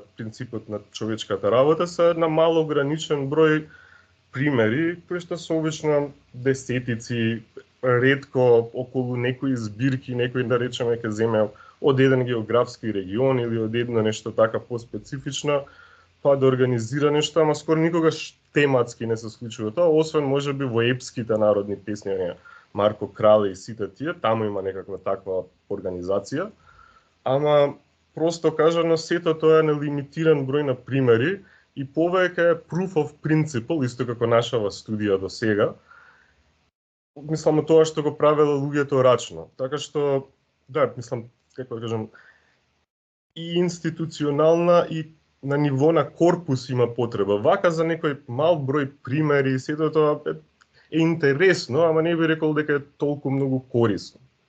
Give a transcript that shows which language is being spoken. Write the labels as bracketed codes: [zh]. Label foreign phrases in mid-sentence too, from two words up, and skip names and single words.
[mk] принципот на човечката работа, се на мало ограничен број примери, кои што се обично десетици, ретко околу некои збирки, некој да речеме ќе земе од еден географски регион или од едно нешто така поспецифично, па да организира нешто, ама скоро никогаш тематски не се случува тоа, освен можеби во епските народни песни, Марко Крале и сите тие, таму има некаква таква организација. Ама просто кажано сето тоа е нелимитиран број на примери и повеќе е [en] proof of principle, [mk] исто како нашава студија до сега. Мислам тоа што го правело луѓето рачно. Така што да, мислам, како да кажам, и институционална и на ниво на корпус има потреба. Вака за некој мал број примери, сето тоа е интересно, ама не би рекол дека е толку многу корисно.